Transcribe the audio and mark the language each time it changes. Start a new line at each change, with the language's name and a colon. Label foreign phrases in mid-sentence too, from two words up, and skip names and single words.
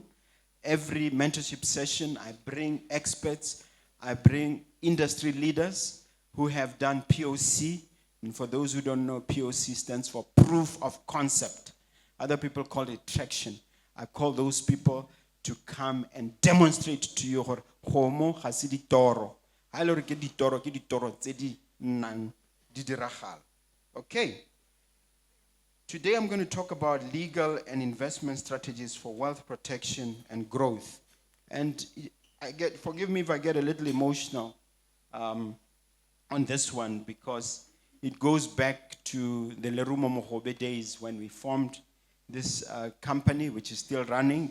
English: Every mentorship session, I bring experts. I bring industry leaders who have done POC. And for those who don't know, POC stands for proof of concept. Other people call it traction. I call those people to come and demonstrate to you
Tswana: homo ga se ditoro. Ha ile re ke ditoro tse di nang di diragala.
English: Okay. Today I'm going to talk about legal and investment strategies for wealth protection and growth. And forgive me if I get a little emotional on this one because it goes back to the Lerumo Mogobe days when we formed this company, which is still running.